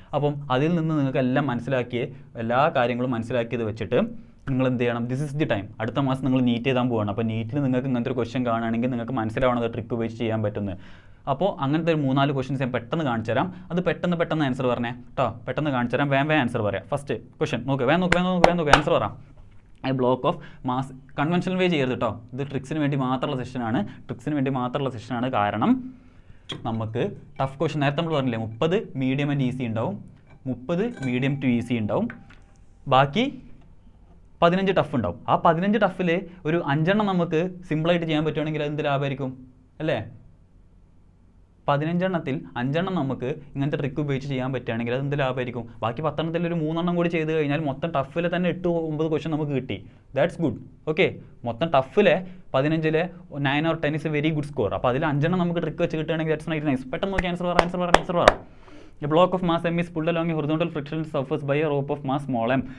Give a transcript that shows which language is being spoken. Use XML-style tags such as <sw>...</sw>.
<ml>അപ്പം അതിൽ നിന്ന് നിങ്ങൾക്ക് എല്ലാം എല്ലാ കാര്യങ്ങളും മനസ്സിലാക്കിയത് വെച്ചിട്ട് നിങ്ങൾ എന്ത് ചെയ്യണം?</ml> <en>This is the time.</en> <ml>അടുത്ത മാസം നിങ്ങൾ നീറ്റ് എഴുതാൻ പോവുകയാണ്. അപ്പോൾ നീറ്റിൽ നിങ്ങൾക്ക് ഇങ്ങനത്തെ ഒരു ക്വസ്റ്റ്യൻ കാണുകയാണെങ്കിൽ നിങ്ങൾക്ക് മനസ്സിലാവണത് ട്രിക്ക് ഉപയോഗിച്ച് ചെയ്യാൻ പറ്റുന്നത്. അപ്പോൾ അങ്ങനത്തെ ഒരു 4 ക്വസ്റ്റ്യൻസ് ഞാൻ പെട്ടെന്ന് കാണിച്ചു തരാം. അത് പെട്ടെന്ന് ആൻസർ പറഞ്ഞേ കേട്ടോ. പെട്ടെന്ന് കാണിച്ചു തരാം, വേഗം ആൻസർ പറയാം. ഫസ്റ്റ് ക്വസ്റ്റ്യൻ വേഗം നോക്ക് ആൻസർ പറയാം.</ml> <en>a block of mass conventional way</en> <ml>ചെയ്യരുത് കേട്ടോ. ഇത് ട്രിക്സിന് വേണ്ടി മാത്രമുള്ള സെഷനാണ്. കാരണം നമുക്ക് ടഫ് ക്വസ്റ്റ്യൻ നേരത്തെ നമ്മൾ പറഞ്ഞില്ലേ, 30 മീഡിയം ആൻഡ് ഈസി ഉണ്ടാവും, 30 മീഡിയം ടു ഈസി ഉണ്ടാവും, ബാക്കി 15 ടഫ് ഉണ്ടാവും. ആ 15 ടഫിൽ ഒരു 5 എണ്ണം നമുക്ക് സിമ്പിളായിട്ട് ചെയ്യാൻ പറ്റുകയാണെങ്കിൽ അതെന്ത് ലാഭമായിരിക്കും അല്ലേ? 15 എണ്ണത്തിൽ 5 എണ്ണം നമുക്ക് ഇങ്ങനത്തെ ട്രിക്ക് ഉപയോഗിച്ച് ചെയ്യാൻ പറ്റുകയാണെങ്കിൽ അതെന്ത് ലാഭമായിരിക്കും? ബാക്കി 10 എണ്ണത്തിൽ ഒരു 3 എണ്ണം കൂടി ചെയ്ത് കഴിഞ്ഞാൽ മൊത്തം ടഫിൽ തന്നെ 8-9 ക്വസ്റ്റ്യൻ നമുക്ക് കിട്ടി.</ml> <en>That's good. Okay,</en> <ml>മൊത്തം ടഫിലെ</ml> <en>15 9 or 10 is a very good score.</en> <ml>അപ്പോൾ അതിൽ 5 എണ്ണം നമുക്ക് ട്രിക്ക് വെച്ച് കിട്ടുകയാണെങ്കിൽ</ml> <en>That's nice.</en> <ml>പെട്ടെന്ന് നോക്കി ആൻസർ പറ.</ml> <en>A block of mass m is pulled along a horizontal frictional surface by a rope of mass small m.</en>